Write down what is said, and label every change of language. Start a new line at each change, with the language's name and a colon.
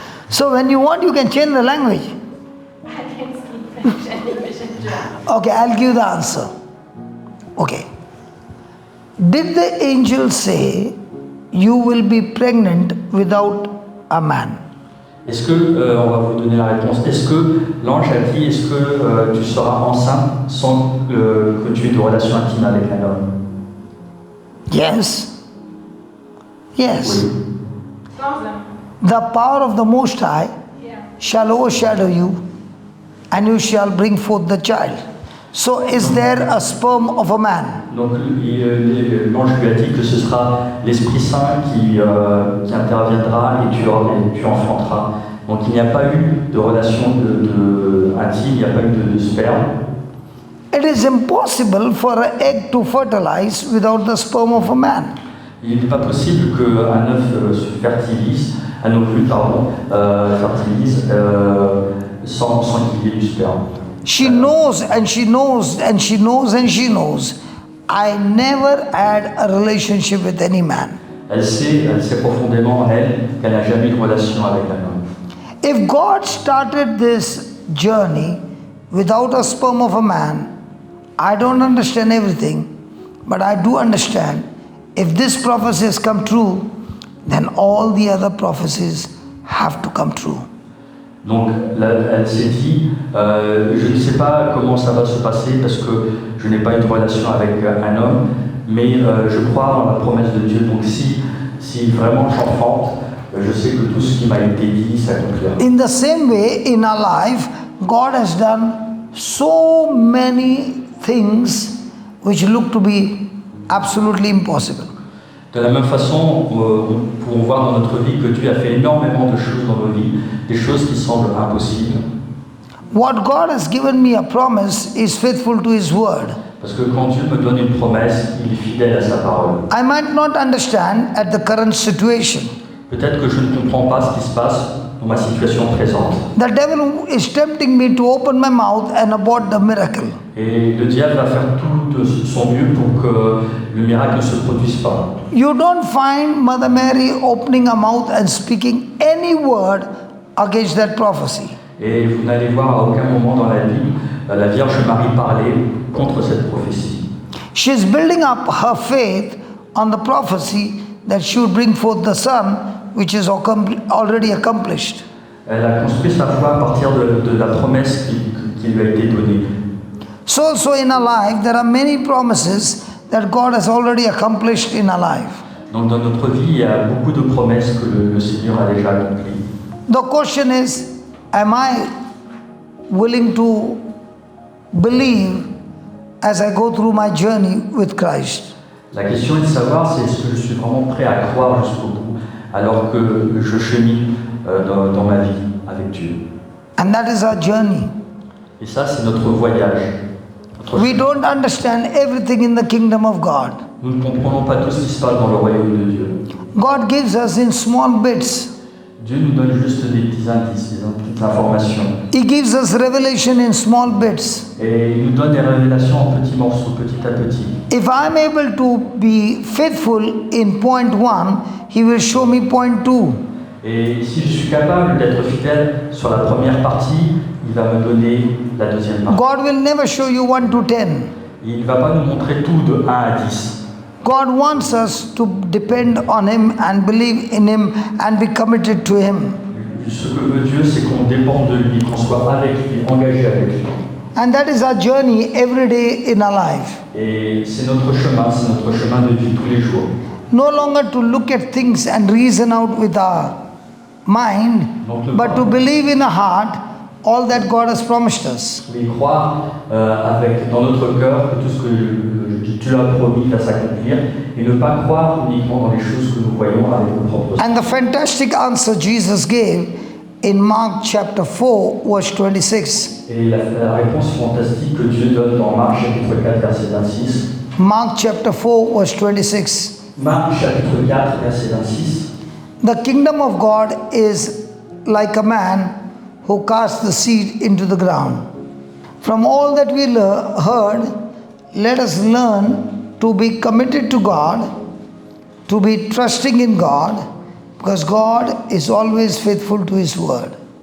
English: So when you want, you can change the language. I can speak French and English and German. Okay, I'll give the answer. Okay. Did the angel say you will be pregnant without a man?
French: Est-ce que, on va vous donner la réponse, est-ce que l'ange a dit, est-ce que tu seras enceinte sans que tu aies de relation intime avec un homme?
English: Yes. Yes.
French: Oui. Sans homme.
English: The power of the Most High Yeah. shall overshadow you, and you shall bring forth the child. So is there a sperm of a man?
French: Donc l'ange lui a dit que ce sera l'Esprit Saint qui interviendra et tu enfanteras. Donc il n'y a pas eu de relation intime, il n'y a pas eu de sperme.
English: It is impossible for an egg to fertilize without the sperm of a man.
French: Il n'est pas possible qu'un œuf se fertilise, un ovule, fertilise sans qu'il y ait du sperme.
English: She knows and she knows and she knows and she knows. I never had a relationship with any man.
French: Elle sait profondément, elle, qu'elle n'a jamais eu de relation avec un homme.
English: If God started this journey without a sperm of a man, I don't understand everything, but I do understand if this prophecy has come true, then all the other prophecies have to come true.
French: Donc elle s'est dit, je ne sais pas comment ça va se passer parce que je n'ai pas une relation avec un homme, mais je crois en la promesse de Dieu. Donc si vraiment j'enfante, je sais que tout ce qui m'a été dit s'accomplira.
English: In the same way, in our life, God has done so many things which look to be absolutely impossible.
French: De la même façon, nous pouvons voir dans notre vie que Dieu a fait énormément de choses dans nos vies, des choses qui semblent impossibles.
English: What God has given me a promise is faithful to His word.
French: Parce que quand Dieu me donne une promesse, il est fidèle à sa parole.
English: I might not understand at the current situation.
French: Peut-être que je ne comprends pas ce qui se passe dans ma situation présente.
English: The devil is tempting me to open my mouth and abort the miracle.
French: Et le diable va faire tout de son mieux pour que le miracle ne se produise pas.
English: You don't find Mother Mary opening her mouth and speaking any word against that prophecy.
French: Et vous n'allez voir à aucun moment dans la Bible la Vierge Marie parler contre cette prophétie.
English: She's building up her faith on the prophecy that she would bring forth the Son, which is already accomplished.
French: Elle a construit sa foi à partir de la promesse qui lui a été donnée.
English: So in our life, there are many promises that God has already accomplished in our life.
French: Donc dans notre vie, il y a beaucoup de promesses que le Seigneur a déjà accomplies.
English: The question is, am I willing to believe as I go through my journey with Christ?
French: La question est de savoir si est-ce que je suis vraiment prêt à croire jusqu'au bout alors que je chemine dans ma vie avec Dieu.
English: And that is our journey.
French: Et ça, c'est notre voyage.
English: We don't understand everything in the kingdom of God.
French: Nous ne comprenons pas tout ce qui se passe dans le royaume de Dieu.
English: God gives us in small bits.
French: Dieu nous donne juste des petits indices, des petites informations.
English: He gives us revelation in small bits.
French: Et il nous donne des révélations en petits morceaux, petit à petit.
English: If I'm able to be faithful in point 1, He will show me point 2.
French: Et si je suis capable d'être fidèle sur la première partie, il va me donner la deuxième partie.
English: God will never show you 1 to 10.
French: Il ne va pas nous montrer tout de 1 à 10.
English: God wants us to depend on Him and believe in Him and be committed to Him.
French: Ce que veut Dieu, c'est qu'on dépende de lui, qu'on soit avec lui, engagé avec lui.
English: And that is our journey every day in our life.
French: Et c'est notre chemin de vie tous les jours.
English: No longer to look at things and reason out with our mind, but to believe in our heart all that God has promised us.
French: Mais croire dans notre cœur que tout ce que Dieu a promis va s'accomplir et ne pas croire uniquement dans les choses que nous voyons avec nos propres yeux.
English: And the fantastic answer Jesus gave in Mark chapter 4 verse 26.
French: Et la réponse fantastique que Dieu donne dans Marc chapitre 4 verset 26.
English: Mark chapter 4 verse 26.
French: Marc chapitre 4 verset 26.
English: The kingdom of God is like a man who casts the seed into the ground. From all that we heard, let us learn to be committed to God, to be trusting in God, because God is always faithful to His word.